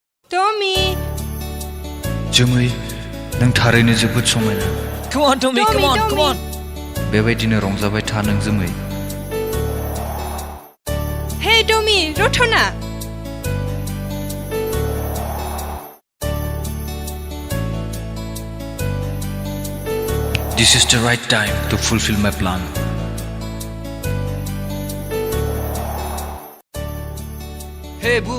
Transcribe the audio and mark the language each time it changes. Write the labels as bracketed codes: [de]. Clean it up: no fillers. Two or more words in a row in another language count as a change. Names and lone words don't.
[en] Tommy! [brx] जोमै नों थारैनो जोबोद समायना [en] Come on, Tommy, come on, come on. [brx] बेबायदिनो रंजाबाय था नों जोमै [en] Hey, Tommy, Rotona! This is the right time to fulfill my plan. Hey, boom.